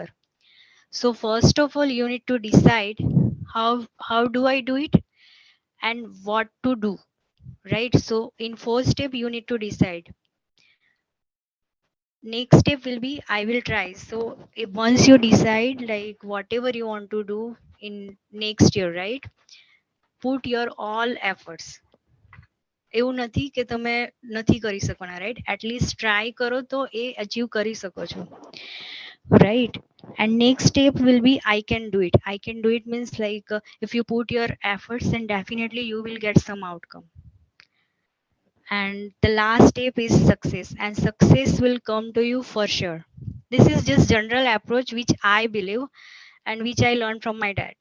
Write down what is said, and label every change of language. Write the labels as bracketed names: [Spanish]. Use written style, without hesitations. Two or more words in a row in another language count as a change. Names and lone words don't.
[English] So first of all, you need to decide how do I do it and what to do, right? So in first step, you need to decide. Next step will be I will try. So if once you decide like whatever you want to do in next year, right? Put your all efforts. [Gujarati] એવું નથી કે તમે નથી કરી શકવાના, [English] right? At least try [Gujarati] કરો તો એ achieve કરી શકો છો, [English] right? And next step will be I can do it. I can do it means like if you put your efforts, then definitely you will get some outcome. And the last step is success, and success will come to you for sure. This is just general approach which I believe and which I learned from my dad.